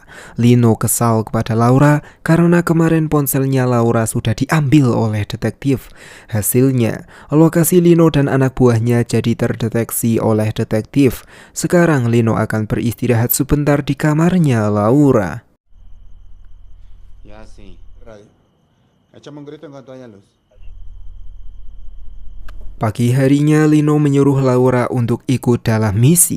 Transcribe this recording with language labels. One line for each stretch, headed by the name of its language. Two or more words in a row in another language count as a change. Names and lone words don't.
Indonesian: Lino kesal kepada Laura karena kemarin ponselnya Laura sudah diambil oleh detektif. Hasilnya, lokasi Lino dan anak buahnya jadi terdeteksi oleh detektif. Sekarang Lino akan beristirahat sebentar di kamarnya Laura.
Spanish: Ya sí. Échame un grito en cuanto haya luz.
Indonesian: Pagi harinya Lino menyuruh Laura untuk ikut dalam misi.